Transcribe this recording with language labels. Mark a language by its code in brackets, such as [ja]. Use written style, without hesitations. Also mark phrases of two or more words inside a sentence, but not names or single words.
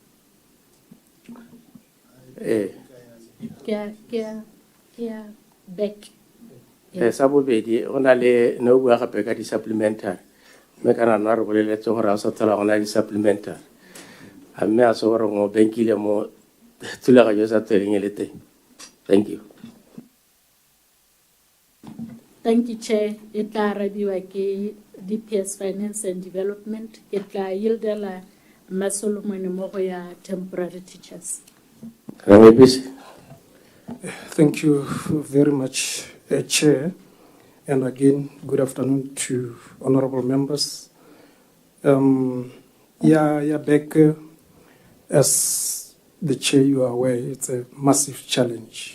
[tn] ke a back. Sa bobedi go na le no bua gape ka di-supplementary mme kana nna re boleletse gore a o sa tlhola go na le di-supplementary a mme a se gore ngo benkile mo thulaganyo sa tsweleng e le teng. [en] Thank you. Thank you, Chair. [tn] E tla arabiwa ke DPS Finance and Development. Ke tla yieldela Mma Solomon mo go ya [en] temporary teachers. Thank you very much, Chair. And again, good afternoon to honorable members. Back, as the Chair, you are aware, it's a massive challenge.